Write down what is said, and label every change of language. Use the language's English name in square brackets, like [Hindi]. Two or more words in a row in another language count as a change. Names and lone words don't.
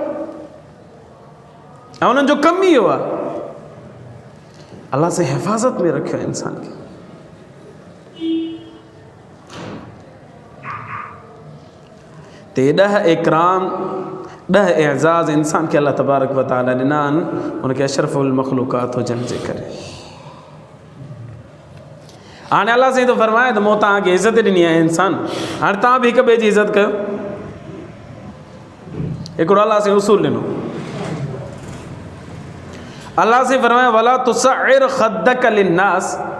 [Sindhi] ऐं उन्हनि जो कमु ई इहो आहे। अल्लाह से हिफ़ाज़त में रखियो आहे इंसान खे। ते 10 इकराम 10 एज़ाज़ इंसान खे अल्लाह तबारक व तआला ॾिना आहिनि, उनखे अशरफुल मख़लूक़ात हुजण जे करे। हाणे अल्लाह साईं थो फरमाए त मूं तव्हांखे इज़त ॾिनी आहे इंसान, हाणे तव्हां बि हिक ॿिए जी इज़त कयो। हिकिड़ो अल्लाह साईं उसूल ॾिनो। अल्लाह साईं फरमाए [Arabic] ولا تصعر خدك للناس.